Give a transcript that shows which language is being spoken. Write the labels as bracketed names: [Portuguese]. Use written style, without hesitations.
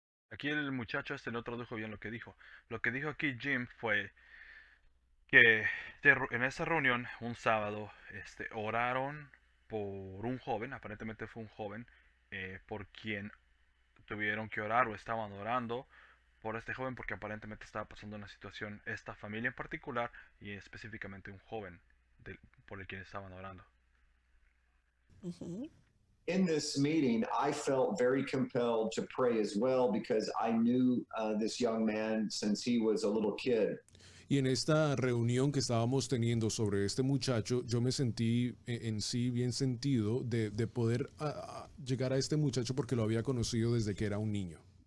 [Spanish] Aquí el muchacho no tradujo bien lo que dijo. Lo que dijo aquí Jim fue que en esa reunión, un sábado, oraron por un joven, aparentemente fue un joven, por quien tuvieron que orar o estaban orando por este joven porque aparentemente estaba pasando una situación, esta familia en particular y específicamente un joven por el quien estaban orando. [English] In this meeting, I felt very compelled to pray as well because I knew this young man since he was a little kid. [Spanish] Y en esta reunión que estábamos teniendo sobre este muchacho, yo me sentí en sí bien sentido de poder llegar a este muchacho porque lo había conocido desde que era un niño.